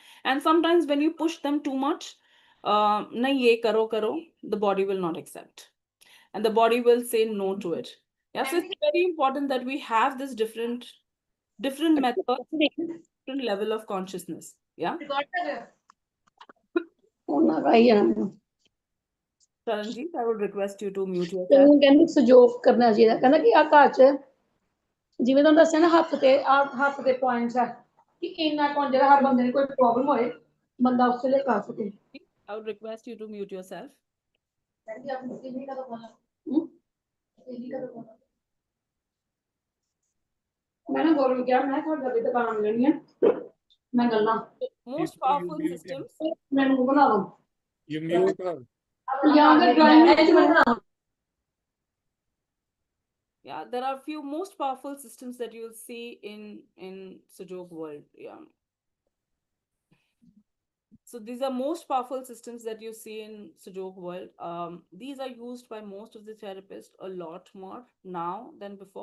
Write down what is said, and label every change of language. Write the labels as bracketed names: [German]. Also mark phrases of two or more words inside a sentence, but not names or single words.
[English] And sometimes when you push them too much, [Hindi] नहीं ये करो, [English] the body will not accept, and the body will say no to it. Yeah, so it's very important that we have this different method, different level of consciousness. Yeah. Charanjit, I would request you to mute yourself. [Punjabi] ਕਹਿੰਦੀ ਸਹਿਯੋਗ ਕਰਨਾ ਚਾਹੀਦਾ, ਕਹਿੰਦਾ ਕਿ ਆ ਘਰ 'ਚ ਜਿਵੇਂ ਤੁਹਾਨੂੰ ਦੱਸਿਆ ਨਾ ਹੱਥ ਤੇ ਪੁਆਇੰਟਸ ਹੈ ਕਿ ਇੰਨਾ ਕੁ ਜਿਹੜਾ ਹਰ ਬੰਦੇ ਨੂੰ ਕੋਈ ਪ੍ਰੋਬਲਮ ਹੋਏ ਬੰਦਾ ਉਸ ਵੇਲੇ ਕਰ ਸਕੇ। [English] I would request you to mute yourself. [Punjabi] ਕਹਿੰਦੀ ਆਪਣੀ ਸਹੇਲੀ ਕਦੋਂ ਬੋਲਣਾ ਸਹੇਲੀ ਕਦੋਂ ਬੋਲਣਾ ਮੈਂ ਨਾ ਗੌਰਵ ਨੂੰ ਕਿਹਾ ਮੈਂ ਤੁਹਾਡੇ ਦੀ ਦੁਕਾਨ ਲੈਣੀ ਹੈ ਮੈਂ ਗੱਲਾਂ [English] Most powerful systems. [Punjabi] ਮੈਨੂੰ ਬਣਾ ਲਓ [English] You mute her. [Punjabi] ਜਾਂ ਫਿਰ ਡਰਾਇੰਗ ਵਿੱਚ ਬਣਾ [English] Yeah, there are few most powerful systems that you'll see in Sujok world. Yeah. So these are most powerful systems that you see in Sujok world. These are used by most of the therapists a lot more now than before.